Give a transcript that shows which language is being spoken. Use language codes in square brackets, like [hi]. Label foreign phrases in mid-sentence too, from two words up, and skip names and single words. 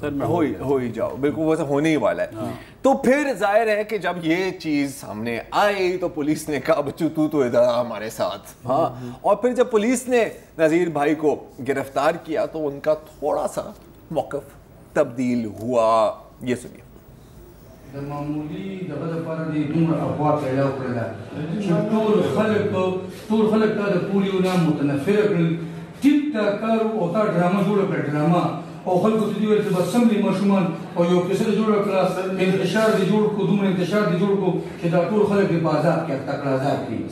[ur] ہو ہی جاؤ, بالکل ویسے ہونے ہی والا ہے. تو پھر ظاہر ہے کہ جب یہ چیز سامنے آئی تو پولیس نے کہا بچو تو ادھر ہمارے ساتھ. ہاں, اور پھر جب پولیس نے نذیر بھائی کو گرفتار کیا تو ان کا تھوڑا سا موقف تبدیل ہوا. یہ سنیے. [ps] معمولی دغه لپاره د دومره افوا پیدا کړله چې ټول خلک تا د پولیو نه متنفره کړل. ټیک ټاک کار او تا ډرامه جوړه کړه, ډرامه او خلکو ته دې ویل چې بس سم دي ماشومان, او یو کیسه دې جوړه کړه, انتشار دې جوړ کړو, دومره انتشار دې جوړ کړو چې دا ټول خلک دې په عذاب کې اخته کړه, عذاب کې.